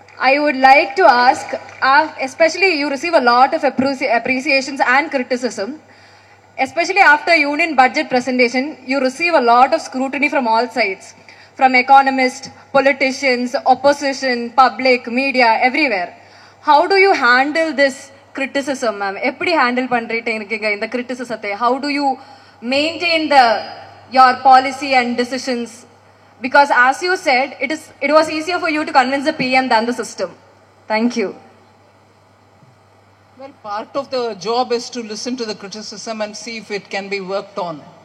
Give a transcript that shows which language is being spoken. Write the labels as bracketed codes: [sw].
[en] I would like to ask, especially you receive a lot of appreciations and criticism, especially after union budget presentation, you receive a lot of scrutiny from all sides, from economists, politicians, opposition, public, media, everywhere. How do you handle this criticism, ma'am? [ta] Eppadi handle பண்றீங்க இருக்கீங்க இந்த criticism? [en] How do you maintain your policy and decisions? Because as you said, it was easier for you to convince the PM than the system. Thank you. Well, part of the job is to listen to the criticism and see if it can be worked on.